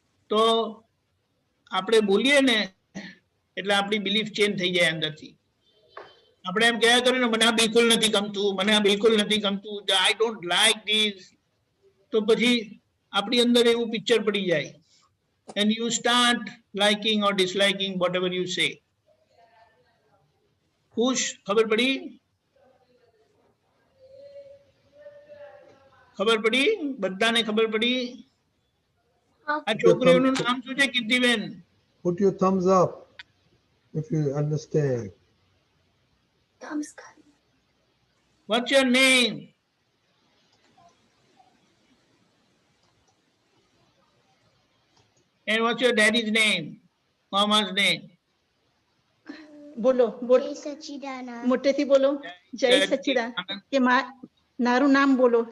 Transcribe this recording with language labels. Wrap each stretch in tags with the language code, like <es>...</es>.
<gu>તો આપણે બોલીએ ને એટલે આપણી બિલીફ ચેન્જ થઈ જાય અંદરથી. આપણે એમ કહેવા કરીએ ને મને આ બિલકુલ નથી ગમતું, મને આ બિલકુલ નથી ગમતું,</gu> <en>I don't like this,</en> <gu>તો પછી આપણી અંદર એવું પિક્ચર પડી જાય.</gu> <en>And you start liking or disliking whatever you say.</en> <gu>ખુશ? ખબર પડી? ખબર પડી? બધાને ખબર પડી? આ છોકરીઓનું નામ શું છે Kirtiben?</gu> <en>Put your thumbs up if you understand. Thumbs up. What's your name? And what's your daddy's name? Mama's name?</en> <gu>બોલો બોલો જય સચ્ચિદાનંદ. મોટેથી બોલો જય સચ્ચિદાનંદ કે નારું નામ બોલો.</gu>